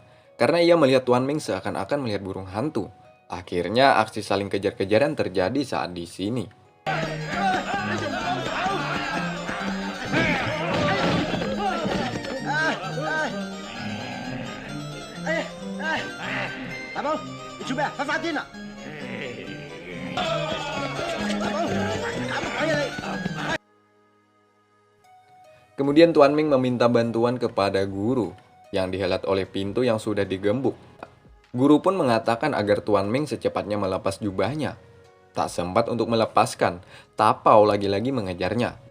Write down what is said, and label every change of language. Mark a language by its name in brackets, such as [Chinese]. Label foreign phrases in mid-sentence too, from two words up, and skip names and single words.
[Indonesian] Karena ia melihat Tuan Ming seakan-akan melihat burung hantu. Akhirnya aksi saling kejar-kejaran terjadi saat di sini. Tapau, [Cantonese] 你做咩啊？快發癲啦！Tapau，搞乜鬼啊你？ [Indonesian] Kemudian Tuan Ming meminta bantuan kepada guru yang dihelat oleh pintu yang sudah digembok. Guru pun mengatakan agar Tuan Ming secepatnya melepas jubahnya. Tak sempat untuk melepaskan, Tapau lagi-lagi mengejarnya.